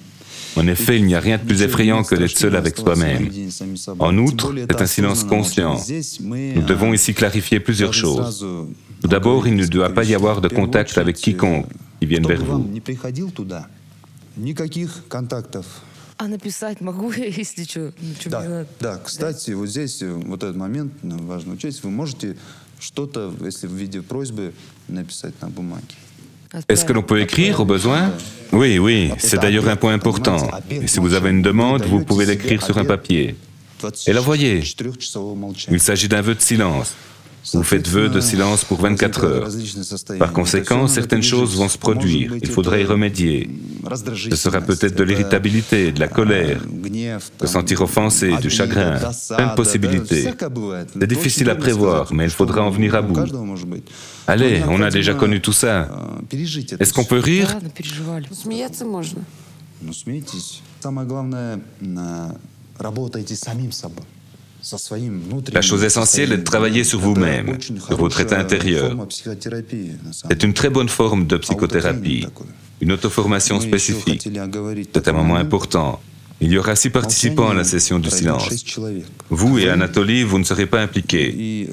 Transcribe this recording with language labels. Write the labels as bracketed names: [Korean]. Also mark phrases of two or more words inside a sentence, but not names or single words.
[French] En effet, il n'y a rien de plus effrayant que d'être seul avec soi-même. En outre, c'est un silence conscient. Nous devons ici clarifier plusieurs choses. Tout d'abord, il ne doit pas y avoir de contact avec quiconque qui vienne vers vous. [Russian] А написать могу, если что? Да, кстати, вот здесь вот этот момент важно учесть. Вы можете что-то, если в виде просьбы, написать на бумаге. [French] Est-ce que l'on peut écrire au besoin? Oui, oui, c'est d'ailleurs un point important. Et si vous avez une demande, vous pouvez l'écrire sur un papier. Et l'envoyer. Il s'agit d'un vœu de silence. Vous faites vœu de silence pour 24 heures. Par conséquent, certaines choses vont se produire. Il faudrait y remédier. Ce sera peut-être de l'irritabilité, de la colère, se sentir offensé, du chagrin, plein de possibilités. C'est difficile à prévoir, mais il faudra en venir à bout. Allez, on a déjà connu tout ça. Est-ce qu'on peut rire? [Russian] Смеяться можно. Ну, смейтесь. Самое главное, работайте самим собой. [French] La chose essentielle est de travailler sur vous-même, sur votre état intérieur. C'est une très bonne forme de psychothérapie, une auto-formation spécifique. C'est un moment important. Il y aura 6 participants à la session du silence. Vous et Anatoly, vous ne serez pas impliqués.